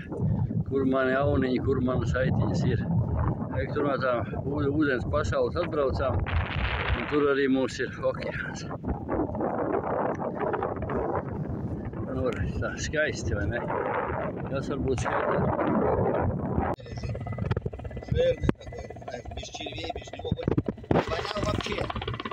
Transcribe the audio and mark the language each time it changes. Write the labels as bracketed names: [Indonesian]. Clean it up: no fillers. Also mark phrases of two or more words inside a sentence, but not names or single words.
[Latvian] Kur mani auniņi, kur manas saitiņas ir? Tur no tām ūdens pasaules atbraucām, un tur arī mums ir okeāns. Nu, tā skaisti, vai ne? Tas var būt skaitāk. [Russian] Жирный такой, без червей, без него. Вонял вообще.